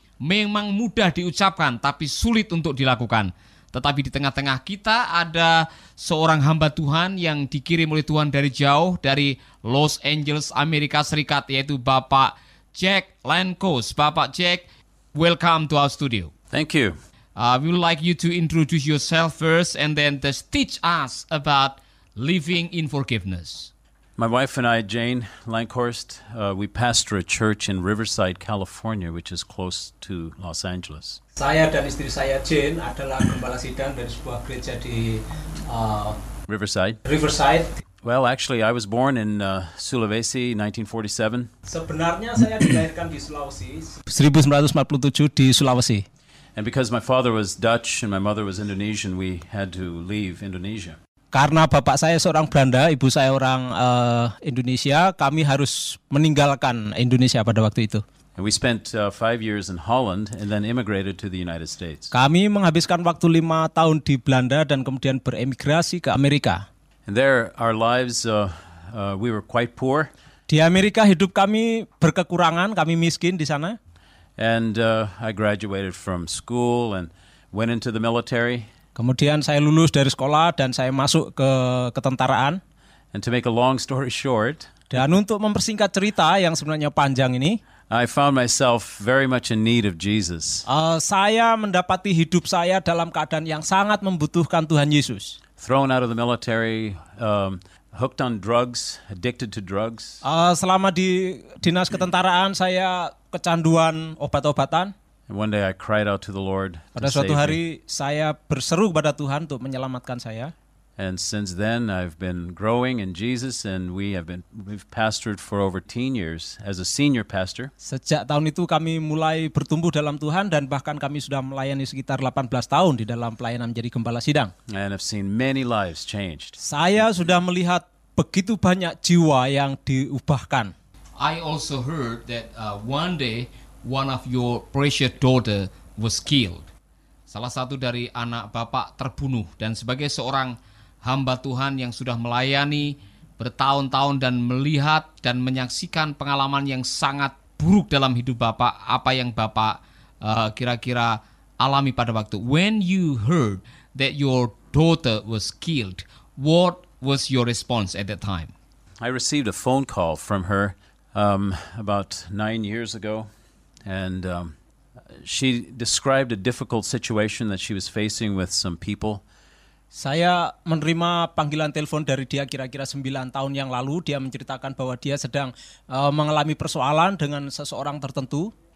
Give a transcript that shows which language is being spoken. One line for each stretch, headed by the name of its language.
Indonesian: Memang mudah diucapkan, tapi sulit untuk dilakukan. Tetapi di tengah-tengah kita ada seorang hamba Tuhan yang dikirim oleh Tuhan dari jauh, dari Los Angeles, Amerika Serikat, yaitu Bapak Jack Lankos. Bapak Jack,
English: welcome to our studio. Thank you. We would like you to introduce yourself first and then just teach us about living in forgiveness. My wife and I, Jane Lankhorst, we pastor a church in Riverside, California, which is close to Los Angeles.
Indonesian: Saya dan istri saya Jane adalah gembala sidang dari sebuah gereja di Riverside.
English: Well, actually, I was born in Sulawesi, 1947.
Indonesian: Sebenarnya saya dilahirkan di Sulawesi. 1947 di Sulawesi.
English: And because my father was Dutch and my mother was Indonesian, we had to leave Indonesia.
Indonesian: Karena bapak saya seorang Belanda, ibu saya orang Indonesia, kami harus meninggalkan Indonesia pada waktu itu.
English: And we spent 5 years in Holland and then immigrated to the United States.
Indonesian: Kami menghabiskan waktu 5 tahun di Belanda dan kemudian beremigrasi ke Amerika.
English: And there, our lives, we were quite poor.
Indonesian: Di Amerika hidup kami berkekurangan, kami miskin di sana.
English: And I graduated from school and went into the military.
Indonesian: Kemudian saya lulus dari sekolah dan saya masuk ke ketentaraan.
English: And to make a long story short,
Indonesian: dan untuk mempersingkat cerita yang sebenarnya panjang ini,
English: I found myself very much in need of Jesus.
Indonesian: Saya mendapati hidup saya dalam keadaan yang sangat membutuhkan Tuhan Yesus.
English: Thrown out of the military, hooked on drugs, addicted to drugs.
Indonesian: Selama di dinas ketentaraan saya kecanduan obat-obatan.
English: And one day I cried out to the Lord.
Indonesian: Pada suatu hari saya berseru kepada Tuhan untuk menyelamatkan saya.
English: And since then I've been growing in Jesus, and we've pastored for over 10 years as a senior pastor.
Indonesian: Sejak tahun itu kami mulai bertumbuh dalam Tuhan dan bahkan kami sudah melayani sekitar 18 tahun di dalam pelayanan menjadi gembala sidang.
English: And I've seen many lives changed.
Indonesian: Saya sudah melihat begitu banyak jiwa yang diubahkan.
English: I also heard that one day one of your precious daughter was killed.
Indonesian: Salah satu dari anak bapak terbunuh, dan sebagai seorang hamba Tuhan yang sudah melayani bertahun-tahun dan melihat dan menyaksikan pengalaman yang sangat buruk dalam hidup bapak, apa yang bapak kira-kira alami pada waktu.
English: When you heard that your daughter was killed, what was your response at that time? I received a phone call from her about 9 years ago. And she described a difficult situation that she was facing with some people.
Indonesian: Saya menerima panggilan telepon dari dia kira-kira 9 tahun yang lalu. Dia menceritakan bahwa dia sedang mengalami persoalan dengan seseorang tertentu.